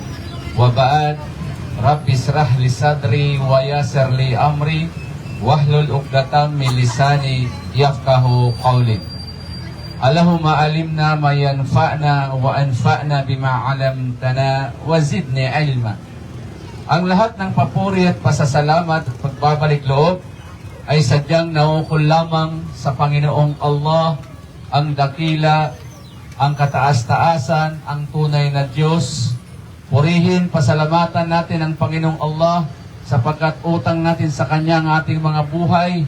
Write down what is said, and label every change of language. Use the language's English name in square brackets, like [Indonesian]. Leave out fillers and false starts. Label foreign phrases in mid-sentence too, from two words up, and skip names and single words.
[Arabic] وبعد. رب اشرح لي صدري ويسر لي أمري واحلل عقدة من لساني يفقهوا قولي. اللهم علمنا ما ينفعنا وانفعنا بما علمتنا وزدني علما. [Filipino] Ang lahat ng papuri at pasasalamat at pagbabalik loob ay sadyang naukol lamang sa Panginoong Allah, ang dakila, ang kataas-taasan, ang tunay na Diyos. Purihin, pasalamatan natin ang Panginoong Allah sapagkat utang natin sa Kanya ang ating mga buhay.